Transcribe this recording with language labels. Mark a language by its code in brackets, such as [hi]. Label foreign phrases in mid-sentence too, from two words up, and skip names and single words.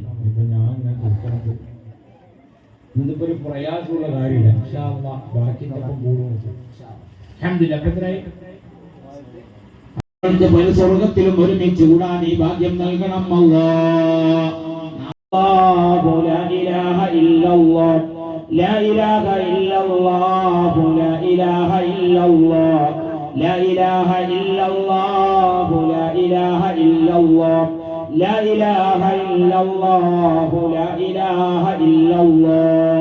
[ml] ഇപ്പൊ ഞാൻ ഇതിപ്പോ ഒരു പ്രയാസമുള്ള കാര്യമില്ല. [ar] إن شاء الله [ml] ബാക്കിയൊക്കെ കൂടും. അൽഹംദുലില്ലാഹ്. സ്വർഗത്തിലും ഒരുമിച്ച് കൂടാൻ ഈ ഭാഗ്യം നൽകണം അല്ലാഹ്. [ar] لا إله إلا الله لا إله إلا الله لا إله إلا الله لا إله إلا الله لا إله إلا الله لا إله إلا الله لا إله إلا الله